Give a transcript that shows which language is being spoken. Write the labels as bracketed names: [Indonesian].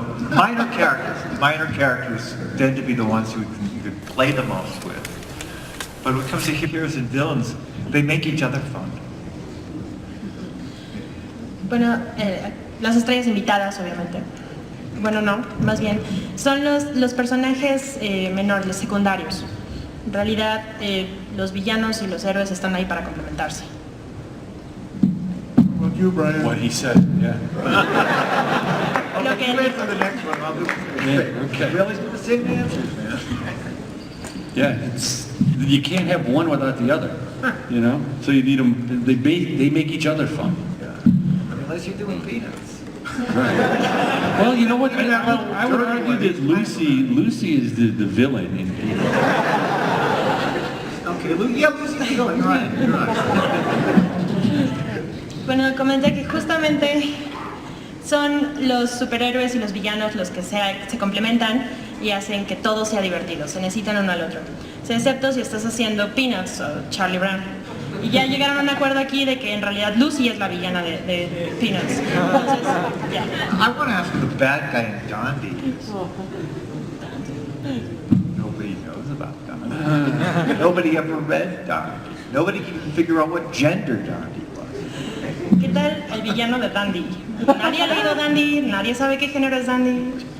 [English] Minor characters tend to be the ones who you can play the most with. But when it comes to heroes and villains, they make each other fun. [Spanish] Bueno, las estrellas invitadas, obviamente. Bueno, no, más bien, son los personajes menores, los secundarios. En realidad, los villanos y los héroes están ahí para complementarse. [English] What you, Brian? What he said, yeah. [Spanish] Lo que él [English] Wait [Spanish] dijo. [English] for the next one. I'll do it. Yeah, okay. We always do the same answers, man. Yeah, you can't have one without the other, you know? So you need them, they make each other fun. Unless you're doing Peanuts. Right. Well, you know what? I would argue that Lucy is the villain in Peanuts. Okay, Lucy's the villain, you're right. [Spanish] Bueno, comenté que justamente son los superhéroes y los villanos los que se complementan y hacen que todo sea divertido, se necesitan uno al otro. Excepto si estás haciendo Peanuts o Charlie Brown. Y ya llegaron a un acuerdo aquí de que en realidad Lucy es la villana de Peanuts. Entonces, ya. [English] I want to ask who the bad guy in Dondi is. Nobody knows about Dondi. Nobody ever read Dondi. Nobody can even figure out what gender Dondi was. [Spanish] ¿Qué tal el villano de Dandy? Nadie ha leído Dandy, nadie sabe qué género es Dandy.